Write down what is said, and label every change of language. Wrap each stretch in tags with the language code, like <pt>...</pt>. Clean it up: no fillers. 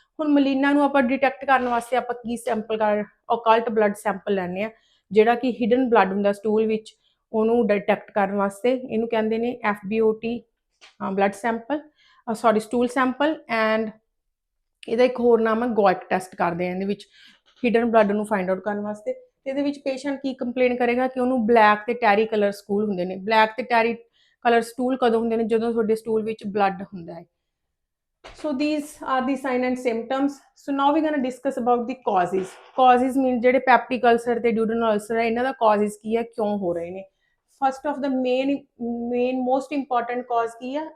<pa>ਹੁਣ ਮਲੀਨਾ ਨੂੰ ਆਪਾਂ ਡਿਟੈਕਟ ਕਰਨ ਵਾਸਤੇ ਆਪਾਂ ਕੀ ਸੈਂਪਲ ਓਕਲਟ ਬਲੱਡ ਸੈਂਪਲ ਲੈਣੇ ਆ, ਜਿਹੜਾ ਕਿ ਹਿਡਨ ਬਲੱਡ ਹੁੰਦਾ ਸਟੂਲ ਵਿੱਚ, ਉਹਨੂੰ ਡਿਟੈਕਟ ਕਰਨ ਵਾਸਤੇ ਇਹਨੂੰ ਕਹਿੰਦੇ ਨੇ FBOT blood sample, sorry stool sample. And ਇਹਦਾ ਇੱਕ ਹੋਰ ਨਾਮ ਹੈ ਗੋਇਕ ਟੈਸਟ ਕਰਦੇ ਆ ਇਹਦੇ ਵਿੱਚ ਹਿਡਨ ਬਲੱਡ ਨੂੰ ਫਾਈਂਡ ਆਊਟ ਕਰਨ ਵਾਸਤੇ। ਇਹਦੇ ਵਿੱਚ ਪੇਸ਼ੈਂਟ ਕੀ ਕੰਪਲੇਨ ਕਰੇਗਾ ਕਿ ਉਹਨੂੰ ਬਲੈਕ ਤੇ ਟੈਰੀ ਕਲਰ ਸਟੂਲ ਹੁੰਦੇ ਨੇ। ਬਲੈਕ ਤੇ ਟੈਰੀ ਕਲਰ ਸਟੂਲ ਕਦੋਂ ਹੁੰਦੇ ਨੇ? ਜਦੋਂ ਤੁਹਾਡੇ ਸਟੂਲ ਵਿੱਚ ਬਲੱਡ ਹੁੰਦਾ ਹੈ।</pa> <en>So these are the sign and symptoms. So now we're going to discuss about the causes.</en> <pa>Causes means ਜਿਹੜੇ ਪੈਪਟਿਕ ਅਲਸਰ ਤੇ ਡਿਊਡੇਨਲ ਅਲਸਰ ਹੈ ਇਹਨਾਂ ਦਾ causes ਕੀ ਹੈ, ਕਿਉਂ ਹੋ ਰਹੇ ਨੇ?</pa> <en>first of the main most important cause</en> <pa>ਕੀ ਹੈ?</pa>